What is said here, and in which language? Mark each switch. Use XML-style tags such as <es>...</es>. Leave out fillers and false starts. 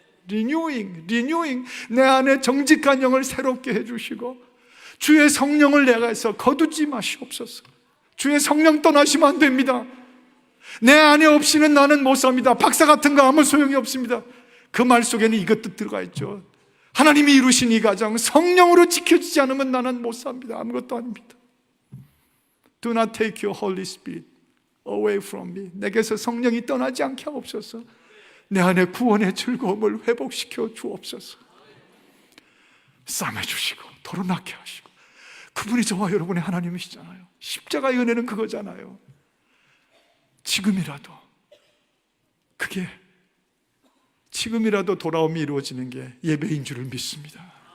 <ko>리뉴잉, 내 안에 정직한 영을 새롭게 해주시고 주의 성령을 내가서 거두지 마시옵소서. 주의 성령 떠나시면 안 됩니다. 내 안에 없이는 나는 못 삽니다. 박사 같은 거 아무 소용이 없습니다. 그 말 속에는 이것도 들어가 있죠. 하나님이 이루신 이 가정 성령으로 지켜지지 않으면 나는 못 삽니다. 아무것도 아닙니다.</ko> <en>Do not take your Holy Spirit away from me.</en> <ko>내게서 성령이 떠나지 않게 하옵소서. 내 안에 구원의 즐거움을 회복시켜 주옵소서. 싸매주시고 도로나게 하시고, 그분이 저와 여러분의 하나님이시잖아요. 십자가의 은혜는 그거잖아요. 지금이라도, 그게 지금이라도 돌아옴이 이루어지는 게 예배인 줄을 믿습니다.</ko>